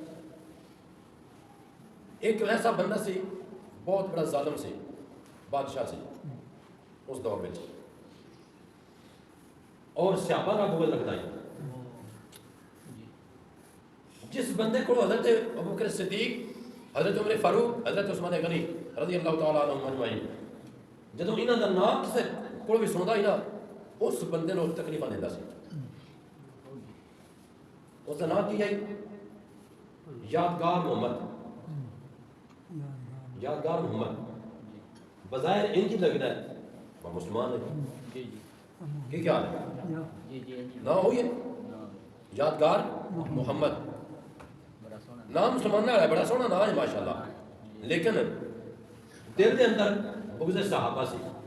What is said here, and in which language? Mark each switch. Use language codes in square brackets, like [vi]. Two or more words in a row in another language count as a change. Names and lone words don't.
[ur] ایک ایسا بندہ سی بہت بڑا ظالم سی بادشاہ سی اس دور میں اور صحابہ کا بغض رکھتا ہے [pa] جس بندے کو حضرت ابوبکر صدیق حضرت عمر فاروق حضرت عثمان غنی [ar] رضی اللہ تعالیٰ عنہ اجمعین [pa] جدوں انہاں دا نام کسے کوئی بھی سندا ہی نا اس بندے نوں تکلیفاں دیندا سی اس دا نام کی ہے یادگار محمد [ur] یادگار محمد بظاہر ان کی لگتا ہے وہ مسلمان ہے کہ کیا ہے نہ ہوئی ہے یادگار محمد نام مسلمان ہے بڑا سونا نام ہے ماشاءاللہ لیکن دل کے اندر بغض صحابہ سی